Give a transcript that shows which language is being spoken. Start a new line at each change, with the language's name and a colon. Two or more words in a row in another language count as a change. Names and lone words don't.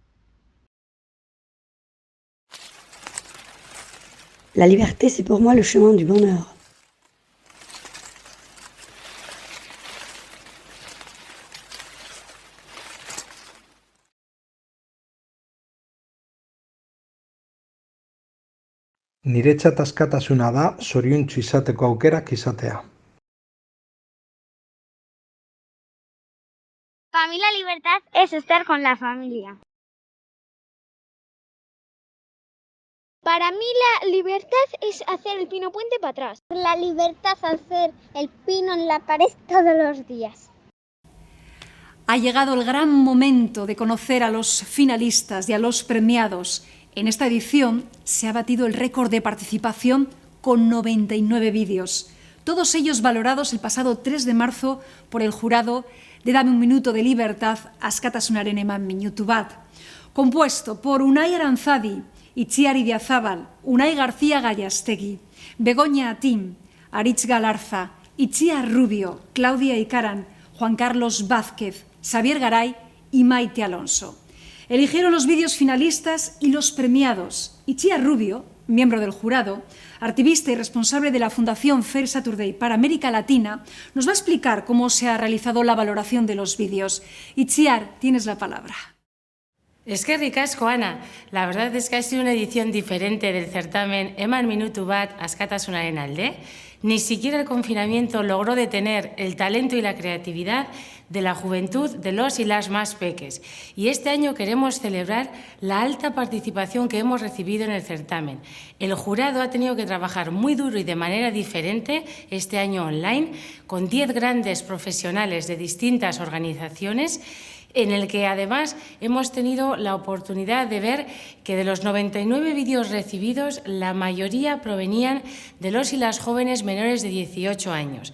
French: La liberté, c'est pour moi le chemin du bonheur.
Basque: Niretzat askatasuna da zoriontsu izateko aukerak izatea.
Spanish: Para mí la libertad es estar con la familia. Para mí la libertad es hacer el pino puente para atrás. La libertad es hacer el pino en la pared todos los días. Ha llegado el gran momento de conocer a los finalistas y a los premiados. En esta edición se ha batido el récord de participación con 99 vídeos, todos ellos valorados el pasado 3 de marzo por el jurado de Dame un minuto de libertad, askatasunaren eman minutu bat, compuesto por Unai Aranzadi, Itziar Idiazábal, Unai García Gallastegui, Begoña Atim, Aritz Galarza, Itziar Rubio, Claudia Icaran, Juan Carlos Vázquez, Xavier Garay y Maite Alonso. Eligieron los vídeos finalistas y los premiados. Itziar Rubio, miembro del jurado, activista y responsable de la Fundación Fair Saturday para América Latina, nos va a explicar cómo se ha realizado la valoración de los vídeos. Itziar, tienes la palabra.
Basque: Eskerrik asko,
Spanish: Ana. La verdad es que ha sido una edición diferente del certamen Eman minutu bat askatasunaren alde. Ni siquiera el confinamiento logró detener el talento y la creatividad de la juventud de los y las más peques. Y este año queremos celebrar la alta participación que hemos recibido en el certamen. El jurado ha tenido que trabajar muy duro y de manera diferente este año online, con 10 grandes profesionales de distintas organizaciones en el que además hemos tenido la oportunidad de ver que de los 99 vídeos recibidos, la mayoría provenían de los y las jóvenes menores de 18 años.